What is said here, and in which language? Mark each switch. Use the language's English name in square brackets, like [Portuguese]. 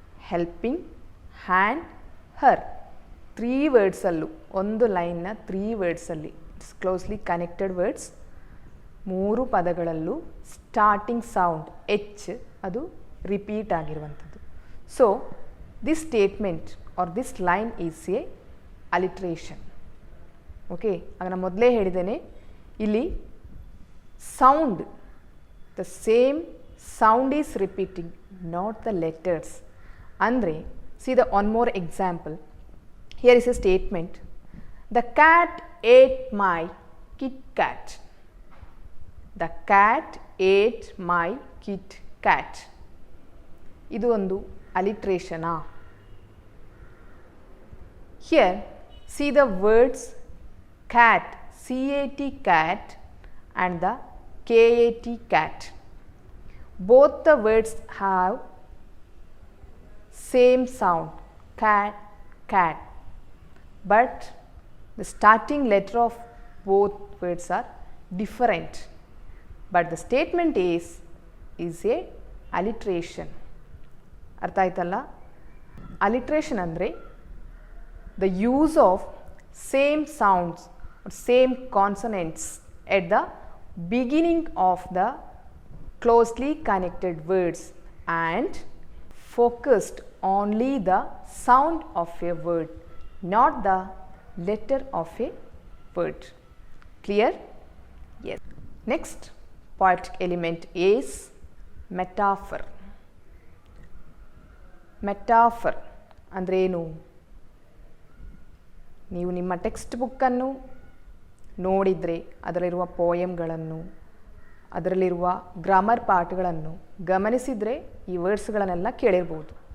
[English] helping, hand, her 3 ವರ್ಡ್ಸಲ್ಲೂ, [Kannada] ಒಂದು [English] ಲೈನ್ನ 3 ವರ್ಡ್ಸಲ್ಲಿ, it's closely connected words, [Kannada] 3 ಪದಗಳಲ್ಲೂ [English] starting sound H [Kannada] ಅದು ರಿಪೀಟ್ ಆಗಿರುವಂಥದ್ದು. [English] So this statement or this line is a alliteration. [Kannada] Okay, ಆಗ ನಾನು ಮೊದಲೇ ಹೇಳಿದ್ದೇನೆ, ಇಲ್ಲಿ [English] sound, the same sound is repeating, not the letters. Andre, see the one more example. Here is a statement. The cat ate my Kit Kat. The cat ate my Kit Kat. [Kannada] ಇದು ಒಂದು alliteration. [English] Here, see the words cat, C-A-T, cat, and the K-A-T, cat. Both the words have same sound, cat, cat, but the starting letter of both words are different, but the statement is a alliteration. [Kannada] ಅರ್ಥ ಆಯ್ತಲ್ಲ? [English] alliteration ಅಂದರೆ the use of same sounds or same consonants at the beginning of the closely connected words and focused only the sound of a word, not the letter of a word. Clear? Yes. Next poetic element is metaphor. [Kannada] Metaphor ಅಂದರೆ ಏನು? ನೀವು ನಿಮ್ಮ text ಬುಕ್ಕನ್ನು ನೋಡಿದರೆ ಅದರಲ್ಲಿರುವ ಪೋಯಮ್ಗಳನ್ನು, ಅದರಲ್ಲಿರುವ grammar ಪಾಠಗಳನ್ನು ಗಮನಿಸಿದರೆ ಈ ವರ್ಡ್ಸ್ಗಳನ್ನೆಲ್ಲ ಕೇಳಿರ್ಬೋದು.